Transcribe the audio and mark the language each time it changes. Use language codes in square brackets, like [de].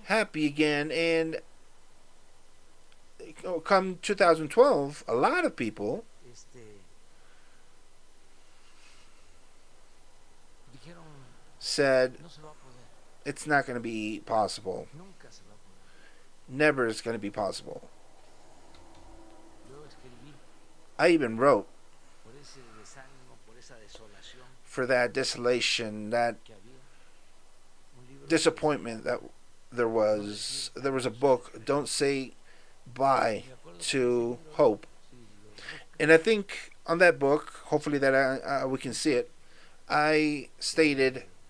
[en] happy again. And come 2012, a lot of people [es] dijeron [en] said [es] no se va a poder, [en] it's not going to be possible. [es] nunca se va a poder. [en] Never is going to be possible. [es] Yo escribí [en] I even wrote [es] por ese desánimo, por esa desolación [en] for that desolation, that [es] que había, un libro [en] disappointment that there was. There was a book, Don't Say Bye to Hope. And I think on that book, hopefully that we can see it, I stated